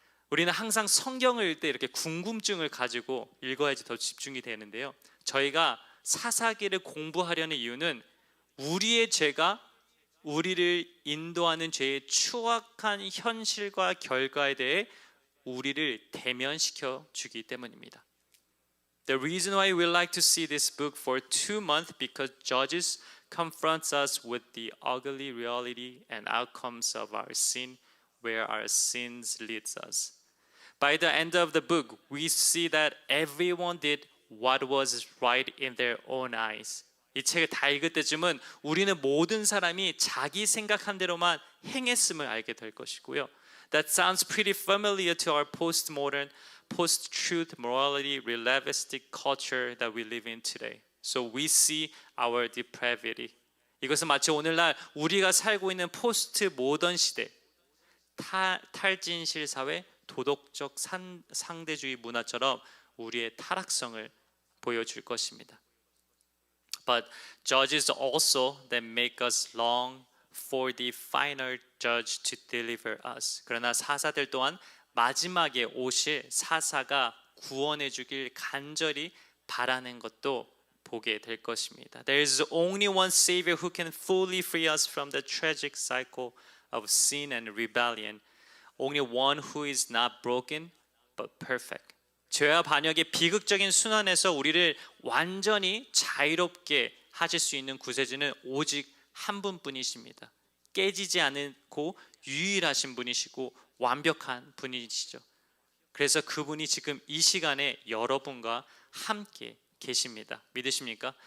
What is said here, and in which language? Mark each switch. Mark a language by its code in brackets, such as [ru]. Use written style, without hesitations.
[ko] 우리는 항상 성경을 읽을 때 이렇게 궁금증을 가지고 읽어야지 더 집중이 되는데요. 저희가 사사기를 공부하려는 이유는 우리의 죄가 우리를 인도하는 죄의 추악한 현실과 결과에 대해 우리를 대면시켜 주기 때문입니다. [en] The reason why we like to see this book for 2 months because Judges confronts us with the ugly reality and outcomes of our sin, where our sins leads us. By the end of the book, we see that everyone did what was right in their own eyes. [ko] 이 책을 다 읽을 때쯤은 우리는 모든 사람이 자기 생각한 대로만 행했음을 알게 될 것이고요. [en] That sounds pretty familiar to our postmodern, post-truth, morality, relativistic culture that we live in today. So we see our depravity. [ko] 이것은 마치 오늘날 우리가 살고 있는 포스트 모던 시대, 탈진실 사회, 도덕적 상대주의 문화처럼 우리의 타락성을 보여줄 것입니다. [en] But judges also that make us long for the final judge to deliver us. [ko] 그러나 사사들 또한 마지막에 오실 사사가 구원해 주길 간절히 바라는 것도 보게 될 것입니다. [en] There is only one Savior who can fully free us from the tragic cycle of sin and rebellion. Only one who is not broken but perfect. [ko] 죄와 반역의 비극적인 순환에서 우리를 완전히 자유롭게 하실 수 있는 구세주는 오직 한 분뿐이십니다. 깨지지 않고 유일하신 분이시고 완벽한 분이시죠. 그래서 그분이 지금 이 시간에 여러분과 함께 계십니다. 믿으십니까?